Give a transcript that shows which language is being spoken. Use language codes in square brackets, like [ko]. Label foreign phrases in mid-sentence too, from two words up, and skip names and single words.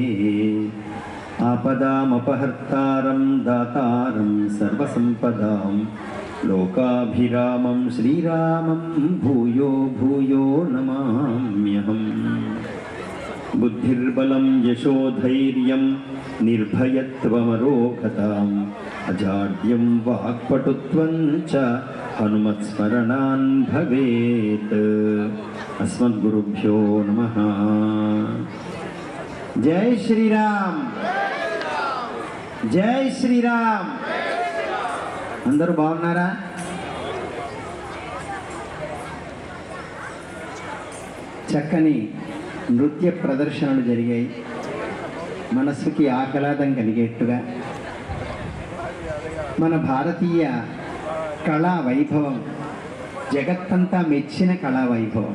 [sa] आपदामपहर्तारं दातारं सर्वसम्पदां लोकाभिरामं श्रीरामं भूयो भूयो नमाम्यहम् बुद्धिर्बलं यशोधैर्यं निर्भयत्वमरोगताम् अजाड्यं वाक्पटुत्वं च हनुमत्स्मरणान् भवेत्। अस्मद्गुरुभ्यो नमः। जय श्रीराम, जय श्रीराम। [te] అందరూ బాగున్నారా? చక్కని నృత్య ప్రదర్శనలు జరిగాయి. మనస్సుకి ఆహ్లాదం కలిగేట్టుగా మన భారతీయ కళా వైభవం, జగత్తంతా మెచ్చిన కళా వైభవం.